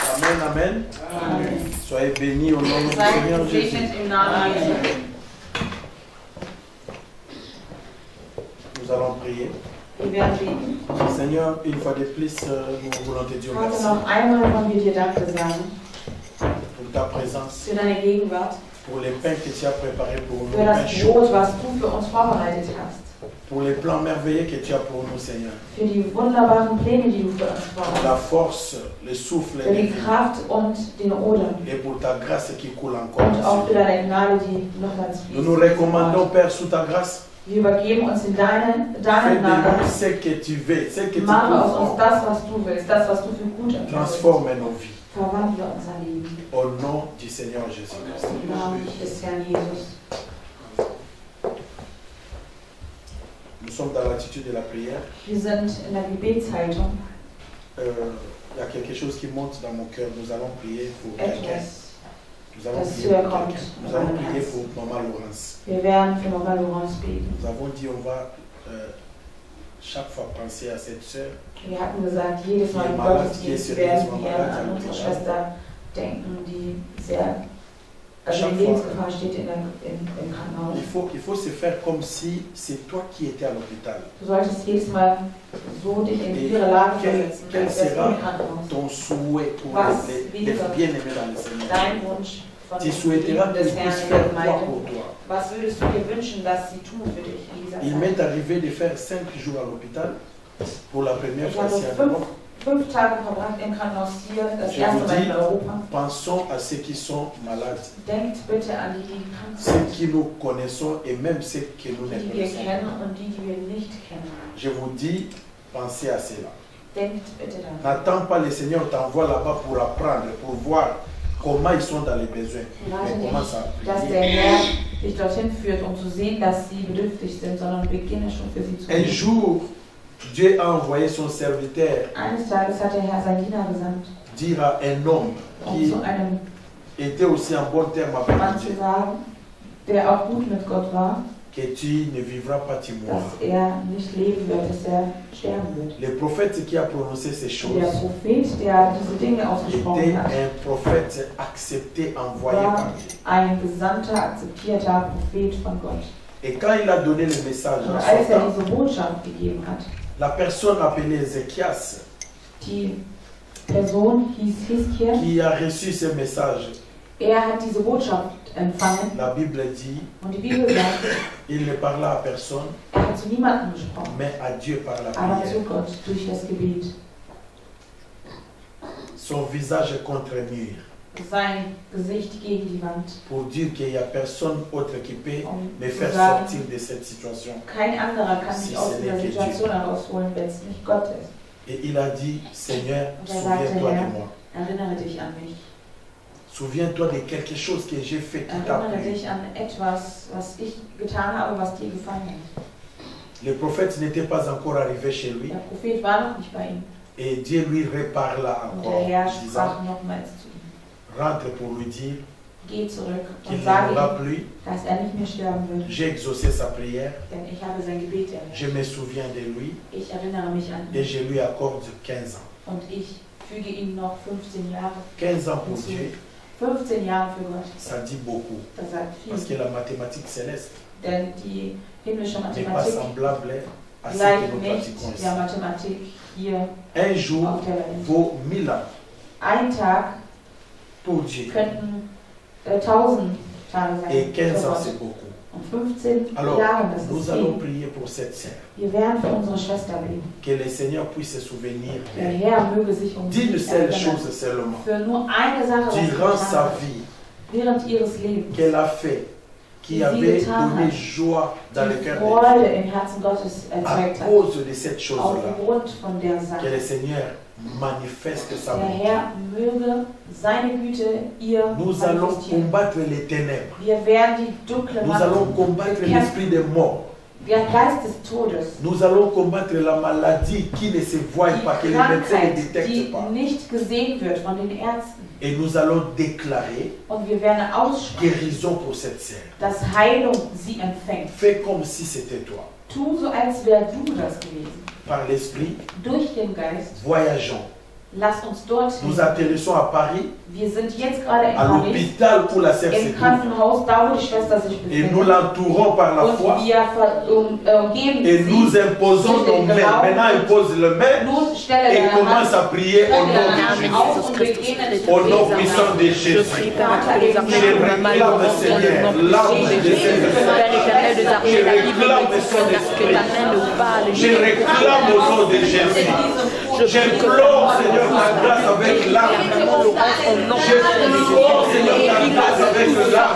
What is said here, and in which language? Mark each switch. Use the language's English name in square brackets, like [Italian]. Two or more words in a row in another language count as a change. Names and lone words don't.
[French] Amen, amen. Amen. Soyez bénis au nom du [German] Seid [French] Seigneur Jésus. [German] gesegnet im Namen Jesu. [French] Nous allons prier. [German] Wir werden beten. [French] Seigneur, une fois de plus, nous voulons te dire [German] Vater, [French] merci [German] noch einmal wollen wir dir Danke sagen [French] pour ta présence, [German] für deine Gegenwart, [French] pour les pains que tu as préparés pour nous, [German] für [French] les pains [German] das [French] chauds, [German] Brot, was du für uns vorbereitet hast, [French] pour les plans merveilleux que tu as pour nous, Seigneur. [German] für die wunderbaren Pläne, die du für uns vorbereitet [French] La [German] hast, [French] force, le souffle, [German] für die Kraft und den Odem [French] et pour ta grâce qui coule encore. [German] und auch für deine Gnade, die nochmals [French] Nous nous recommandons, Père, sous ta grâce. [German] Wir übergeben uns in deine [French] Fais de [German] Gnade. [French] nous ce que tu veux, ce que tu [German] Mache aus uns [French] veux. [German] das, was du willst, das, was du für gut empfindest. [French] Transforme nos vies. [German] Verwandle unser Leben. [French] Au nom du Seigneur Jésus-Christ. [German] Im Namen des Herrn Jesus. [French] Nous sommes dans l'attitude de la prière. [German] Wir sind in der Gebetshaltung. [French] Il y a quelque chose qui monte dans mon cœur. Nous allons prier pour quelqu'un. [German] Etwas, [French] Nous allons [German] das [French] prier [German] höher [French] pour [German] kommt. [French] quelqu'un. Nous allons prier pour Maman Laurence. [German] Wir werden für Mama Laurence beten. [French] Nous avons dit on va chaque fois penser à cette sœur. [German] Wir hatten gesagt, jedes Mal im Gottesdienst werden wir an unsere Schwester denken, die sehr, also in Lebensgefahr steht im Krankenhaus. [French] Il faut se faire comme si c'est toi qui étais à l'hôpital. [German] Du solltest jedes Mal so dich in ihre Lage versetzen, [French] Quel [German] als wärst du [French] sera [German] im Krankenhaus. [French] ton souhait pour [German] Was [French] les [German] wäre [French] bien-aimés dans le Seigneur? [German] dein Wunsch von [French] Tu souhaiteras des qu'ils [German] Herrn [French] puissent [German] in der [French] faire quoi [German] Gemeinde? [French] pour toi? [German] Was würdest du dir wünschen, dass sie tun für dich in dieser [French] Il [German] Zeit? [French] m'est arrivé de faire 5 jours à l'hôpital pour la première [German] Ich [French] fois [German] habe [French] ici à Europe. [German] 5 Tage verbracht im Krankenhaus hier, das [French] Je [German] erste [French] vous [German] Mal [French] dis, [German] in Europa. [French] pensons à ceux qui sont malades, [German] Denkt bitte an die, die krank [French] ceux [German] sind, [French] qui nous connaissons et même ceux que nous ne [German] die wir [French] connaissons [German] kennen [French] pas. [German] und die wir nicht kennen. [French] Je vous dis, pensez à cela. [German] Denkt bitte daran. [French] N'attends pas le Seigneur t'envoie là-bas pour apprendre, pour voir comment ils sont dans les besoins. [German] Warte [French] Mais commence à [German] nicht, dass der [French] prier. [German] Herr dich dorthin führt, um zu sehen, dass sie bedürftig sind, sondern beginne schon für sie zu [French] Un [German] beten. [French] jour, Dieu a envoyé son serviteur [German] Eines Tages hat der Herr sein Diener gesandt, [French] dire à un homme [German] um [French] qui [German] zu einem [French] était aussi en bon terme avec [German] Mann zu [French] Dieu [German] sagen, der auch gut mit Gott war, [French] que tu ne vivras pas, tu mourras. [German] dass er nicht leben wird, dass er sterben wird. [French] Le prophète qui a prononcé ces choses [German] Der Prophet, der diese Dinge ausgesprochen [French] était [German] hat, [French] un prophète accepté, envoyé [German] war [French] par Dieu. [German] ein gesandter, akzeptierter Prophet von Gott. [French] Et quand il a donné le message [German] Und [French] en [German] als [French] son [German] er [French] temps, [German] diese Botschaft gegeben hat, [French] la personne appelée Ézéchias, [German] die Person hieß Hiskia, [French] qui a reçu ce message, [German] hat diese Botschaft empfangen [French] la Bible dit, [German] und die Bibel sagt, [French] il ne parla à personne, [German] hat zu niemandem gesprochen, [French] mais à Dieu par la [German] aber zu [French] prière. [German] Gott durch das Gebet. [French] Son visage contre mur, [German] Sein Gesicht gegen die Wand, [French] pour dire qu'il n'y a personne autre qui peut me [German] zu [French] faire [German] sagen, [French] sortir de cette situation. [German] kein anderer kann [French] Si [German] mich aus [French] ce [German] dieser [French] n'est que [German] Situation [French] Dieu. [German] herausholen, wenn es nicht Gott ist. [French] Et il a dit, Seigneur, [German] Und er sagte, [French] souviens-toi de [German] Herr, [French] moi. [German] erinnere dich an mich. [French] Souviens-toi de quelque chose que j'ai fait qui t'a [German] Erinnere [French] plu. [German] dich an etwas, was ich getan habe, was dir gefallen hat. [French] Le prophète n'était pas encore arrivé chez lui [German] Der Prophet war noch nicht bei ihm. [French] et Dieu lui reparla [German] Und [French] encore, [German] der Herr [French] disant, [German] sprach nochmals zu ihm. [French] rentre pour lui dire [German] Geh zurück [French] qu'il [German] und [French] ne [German] sage [French] mourra [German] ihm, [French] plus. [German] dass er nicht mehr sterben wird. [French] J'ai exaucé sa prière, [German] Denn ich habe sein Gebet erhört. [French] je me souviens de lui [German] Ich erinnere mich an [French] et [German] ihn. [French] je lui accorde 15 ans. [German] Und ich füge ihm noch 15 Jahre. [French] 15 ans pour Dieu, [German] 15 Jahre für Gott. [French] ça dit beaucoup. [German] Das sagt [French] Parce que [German] viel. [French] la mathématique céleste [German] Denn die himmlische [French] n'est pas [German] Mathematik [French] semblable à ce que [German] gleicht [French] nous [German] nicht [French] pratiquons ici. [German] der Mathematik hier [French] Un jour [German] auf der Welt. [French] vaut 1000 ans [German] Ein Tag [French] pour Dieu [German] könnten 1000 Tage sein. [French] et 15 [German] für [French] ans [German] Gott. [French] c'est beaucoup. [German] Und 15 [French] Alors, [German] Jahre, das [French] nous [German] ist [French] allons [German] viel. [French] prier pour cette sœur. [German] Wir werden für unsere Schwester beten. [French] Que le Seigneur puisse se souvenir [German] Der [French] d'elle. [German] Herr möge sich um sie [French] D'une seule [German] erinnern. [French] chose seulement. [German] Für nur eine Sache, was sie [French] Durant [German] getan [French] sa [German] hat, [French] vie, [German] während ihres Lebens, [French] qu'elle a fait, qui [German] Sie [French] avait [German] getan [French] donné [German] hat. [French] joie dans le [German] die [French] cœur de [German] Freude im Herzen Gottes [French] Dieu. À [German] erzeugt hat. [French] cause de cette chose-là, [German] Aufgrund von der [French] que [German] Sache. [French] le Seigneur manifeste sa [German] Der [French] bonté. [German] Herr möge seine Güte ihr [French] Nous allons [German] manifestieren. [French] combattre les ténèbres. [German] Wir werden die dunkle [French] Nous allons [German] Macht, [French] combattre l'esprit de mort. [German] der Geist des Todes, [French] Nous allons combattre la maladie qui ne se voit pas, que [German] die [French] les médecins ne [German] Krankheit, die [French] détectent pas. [German] nicht gesehen wird von den Ärzten. [French] Et nous allons déclarer [German] Und wir werden aussprechen, [French] guérison pour cette sœur. [German] dass Heilung sie empfängt. [French] Fais comme si c'était toi. [German] Tu so, als wär du das gewesen. [French] Par l'esprit, [German] Durch den Geist [French] voyageons [German] Lass uns dorthin. [French] Nous atterrissons à Paris, [German] Wir sind jetzt gerade in [French] à [German] Paris, [French] l'hôpital où la sœur se [German] im [French] trouve. [German] Krankenhaus, da wo die Schwester sich [French] Et nous [German] befindet. [French] l'entourons par la foi. [German] Und wir umgeben [French] Et nous [German] sie. [French] imposons nos mains. Maintenant, il pose le main [German] Nun stelle [French] et [German] deine [French] commence [German] Hand, [French] à prier au nom de [German] Hand [French] Jésus. [German] auf und beginne zu [French] Au nom [German] beten. [French] puissant de Je Jésus. prie, Père éternel des Je armées, réclame, Seigneur, l'âme des Père éternel des armées, la Bible me dit que ta main ne parle. Je réclame au nom de Jésus. J'implore, Seigneur, ta grâce avec l'âme. J'implore, Seigneur, ta grâce avec l'âme.